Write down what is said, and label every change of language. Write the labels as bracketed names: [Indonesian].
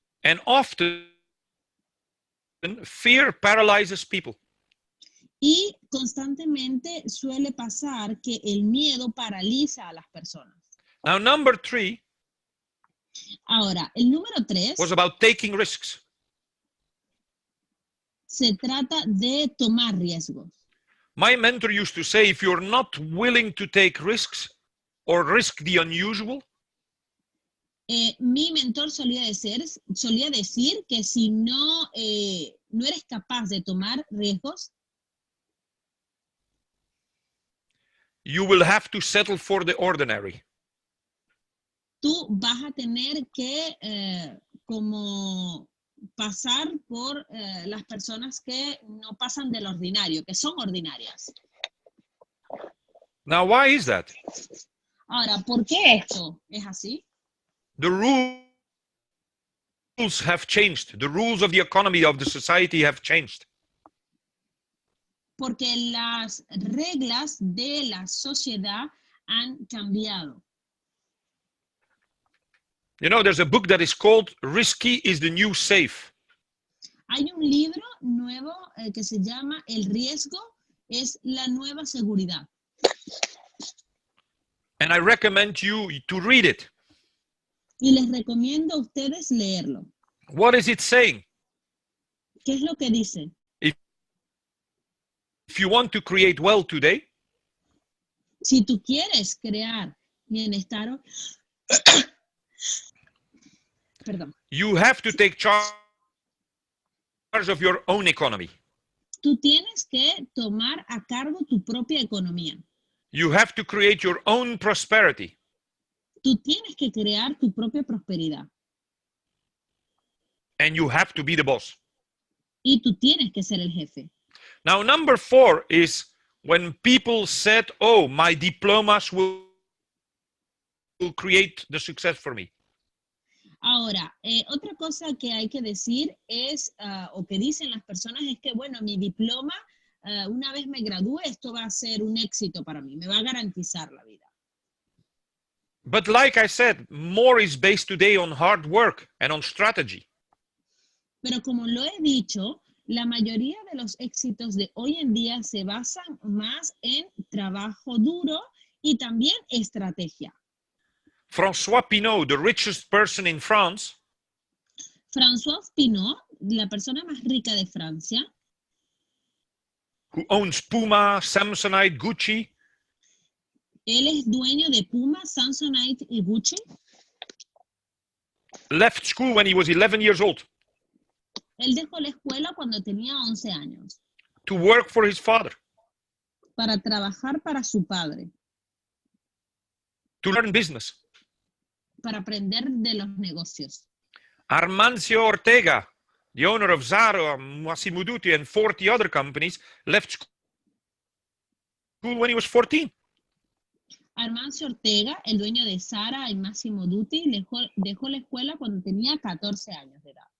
[English] And often, fear paralyzes people. [Spanish] Y constantemente suele pasar que el miedo paraliza a las personas. [English] Now, number 3 [Spanish] Ahora, el número 3 [English] was about taking risks. [Spanish] se trata de tomar riesgos. [English] My mentor used to say, if you're not willing to take risks or risk the unusual, [Spanish] Mi mentor solía decir que si no eres capaz de tomar riesgos, [English] you will have to settle for the ordinary. [Spanish] tú vas a tener que como pasar por las personas que no pasan del ordinario, que son ordinarias. [English] Now, why is that? [Spanish] Ahora, ¿por qué esto es así? [English] The rules have changed. The rules of the economy, of the society have changed. [Spanish] Porque las reglas de la sociedad han cambiado. [English] You know, there's a book that is called Risky is the New Safe. [Spanish] Hay un libro nuevo que se llama El riesgo es la nueva seguridad. [English] And I recommend you to read it. [Spanish] Y les recomiendo a ustedes leerlo. [English] What is it saying? [Spanish] ¿Qué es lo que dice? [English] If you want to create wealth today, [Spanish] Si tú quieres crear bienestar, perdón, [English] you have to take charge of your own economy. [Spanish] tú tienes que tomar a cargo tu propia economía. [English] You have to create your own prosperity. [Spanish] Tú tienes que crear tu propia prosperidad. [English] And you have to be the boss. [Spanish] Y tú tienes que ser el jefe. [English] Now, number 4 is when people said, oh, my diplomas will create the success for me. [Spanish] Ahora, otra cosa que hay que decir es, o que dicen las personas, es que, bueno, mi diploma, una vez me gradúe, esto va a ser un éxito para mí, me va a garantizar la vida. [English] But like I said, more is based today on hard work and on strategy. [Spanish] Pero como lo he dicho, la mayoría de los éxitos de hoy en día se basan más en trabajo duro y también estrategia. [English] François Pinault, the richest person in France, [Spanish] François Pinault, la persona más rica de Francia, [English] who owns Puma, Samsonite, Gucci, [Spanish] él es dueño de Puma, Samsonite y Gucci. [English] left school when he was 11 years old [Spanish] Él dejó la escuela cuando tenía 11 años [English] to work for his father, [Spanish] para trabajar para su padre, [English] to learn business. [Spanish] para aprender de los negocios. [English] Armancio Ortega, the owner of Zara, Massimo Dutti, and 40 other companies, left school when he was 14. [Spanish] Armancio Ortega, el dueño de Zara y Massimo Dutti, dejó la escuela cuando tenía 14 años de edad.